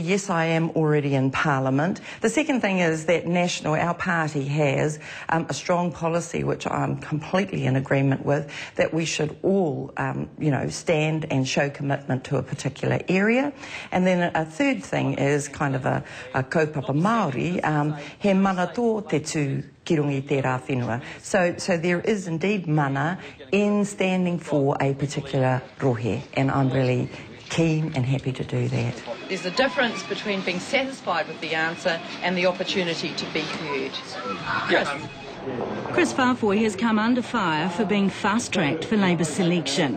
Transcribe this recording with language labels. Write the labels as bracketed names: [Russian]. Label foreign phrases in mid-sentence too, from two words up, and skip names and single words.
[English] Yes, I am already in Parliament. The second thing is that National, our party, has a strong policy, which I'm completely in agreement with, that we should all, stand and show commitment to a particular area. And then a third thing is kind of a [Māori] kaupapa Māori, he mana tō te tū kirungi te rā whenua. [English] So there is indeed mana in standing for a particular rohe, and I'm really keen and happy to do that. There's a difference between being satisfied with the answer and the opportunity to be heard. Chris Whaafoi has come under fire for being fast-tracked for Labour selection.